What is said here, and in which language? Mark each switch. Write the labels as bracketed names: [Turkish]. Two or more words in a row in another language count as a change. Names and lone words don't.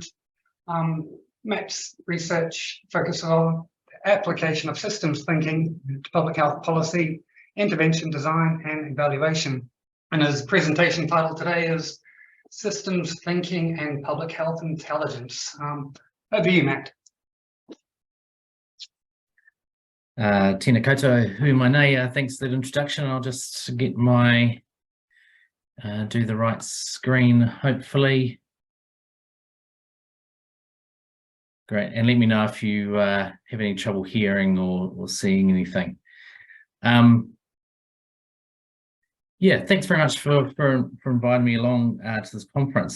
[English] Matt's research focuses on the application of systems thinking to public health policy, intervention design and evaluation. And his presentation title today is Systems Thinking and Public Health Intelligence. Over to you, Matt. [Māori] Tēnā koutou hu mai nei, [English] thanks for that introduction. I'll just get my, do the right screen, hopefully. Great. And let me know if you have any trouble hearing or seeing anything. Yeah, thanks very much for inviting me along to this conference.